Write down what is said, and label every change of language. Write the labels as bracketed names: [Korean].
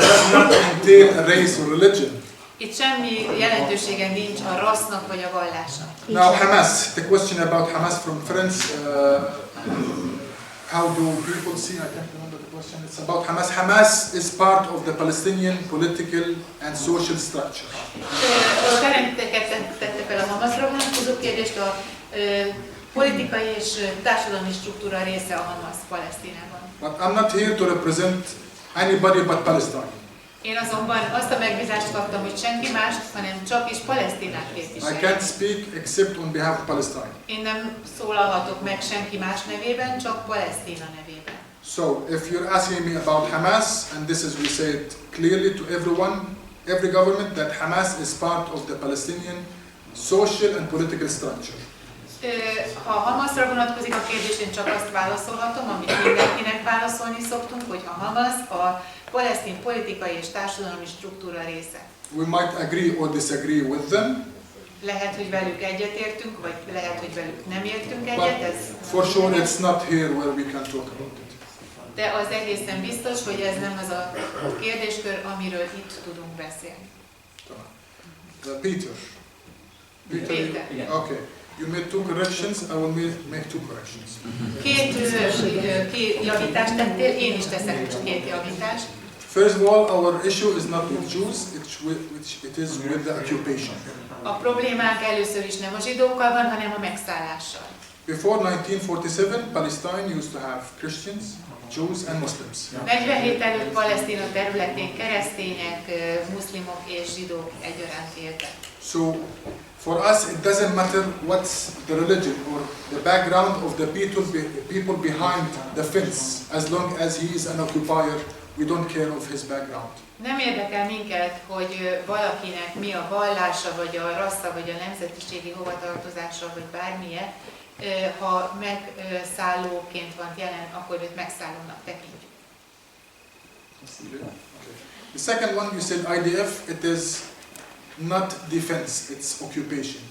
[English] It does not entail a race or religion. [Hungarian] Itt semmi jelentősége nincs a rassznak vagy a vallásnak. [English] Now Hamas, the question about Hamas from friends. How do people see? I can't remember the question. It's about Hamas. Hamas is part of the Palestinian political and social structure. [Hungarian] Ferenceket tette fel a Hamasra vonatkozó kérdést, a politikai és társadalmi struktúra része a Hamas Palesztinában. [English] But I'm not here to represent anybody but Palestine. [Hungarian] Én azonban azt a megbízást kaptam, hogy senki más, hanem csak is Palesztinát képviselj. [English] I can't speak except on behalf of Palestine. [Hungarian] Én nem szólalhatok meg senki más nevében, csak Palesztina nevében. [English] So, if you're asking me about Hamas, and this is we say it clearly to everyone, every government, that Hamas is part of the Palestinian social and political structure. [Hungarian] Ha Hamasra vonatkozik a kérdés, én csak azt válaszolhatom, amit mindenkinek válaszolni szoktunk, hogy a Hamas a palesztin politikai és társadalmi struktúra része. [English] We might agree or disagree with them. [Hungarian] Lehet, hogy velük egyetértünk, vagy lehet, hogy velük nem értünk egyet. Ez [English] for sure it's not here where we can talk about it. [Hungarian] De az egészen biztos, hogy ez nem az a kérdéskör, amiről itt tudunk beszélni. [English] Peter. [Hungarian] Péter. [English] Okay. You made two corrections, I will make two corrections. [Hungarian] Két javítást tettél, én is teszek most két javítást. [English] First of all, our issue is not with Jews, it is with the occupation. [Hungarian] A problémánk először is nem a zsidókkal van, hanem a megszállással. [English] Before 1947, Palestine used to have Christians, Jews and Muslims. [Hungarian] 47 előtt Palesztina területén keresztények, muszlimok és zsidók egyaránt éltek. [English] So, for us, it doesn't matter what's the religion or the background of the people behind the fence. As long as he is an occupier, we don't care of his background. [Hungarian] Nem érdekel minket, hogy valakinek mi a vallása, vagy a rassza, vagy a nemzetiségi hovatartozása, vagy bármilyen, ha megszállóként van jelen, akkor őt megszállónak tekintjük. [English] The second one, you said IDF, it is not defense, it's occupation.